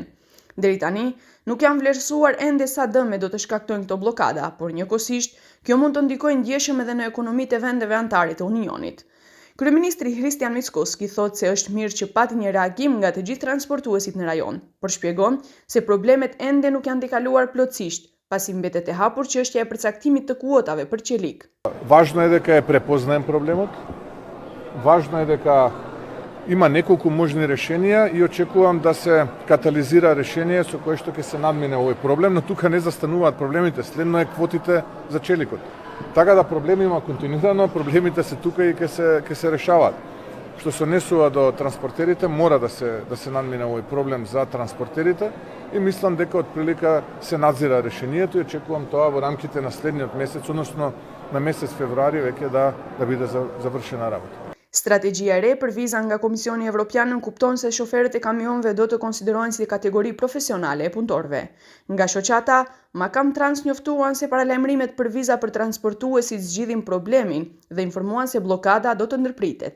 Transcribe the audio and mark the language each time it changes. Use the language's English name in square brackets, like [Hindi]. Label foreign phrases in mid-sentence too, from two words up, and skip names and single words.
[Albanian] Deri tani, nuk janë vlerësuar ende sa dëme do të shkaktojnë këto bllokada, por njëkohësisht kjo mund të ndikojë ndjeshëm edhe në ekonomitë e vendeve anëtare të Unionit. Kryeministri Hristijan Mickoski thotë se është mirë që pati një reagim nga të gjithë transportuesit në rajon, por shpjegon se problemet ende nuk janë ndikaluar plotësisht, pasi mbetet e hapur çështja e përcaktimit të kuotave për qelik. [Macedonian] Важно е дека prepoznajem проблемот, важно е дека има неколку можни решенија и очекувам да се катализира решение со кое што ќе се надмине овој проблем, но тука не застануваат проблемите, следно е квотите за челикот. Така да проблеми има континуирано, проблемите се тука и ќе се решаваат. Што се однесува до транспортерите, мора да се надмине овој проблем за транспортерите и мислам дека отприлика се надзира решението и очекувам тоа во рамките на следниот месец, односно на месец февруари веќе да биде завршена работа. [Albanian] Strategjia e re për viza nga Komisioni Evropian kupton se shoferët e kamionëve do të konsiderohen si kategori profesionale e punëtorëve. Nga shoqata, Makam Trans njoftuan se paralajmërimet për viza për transportuesit zgjidhin problemin dhe informuan se bllokada do të ndërpritet.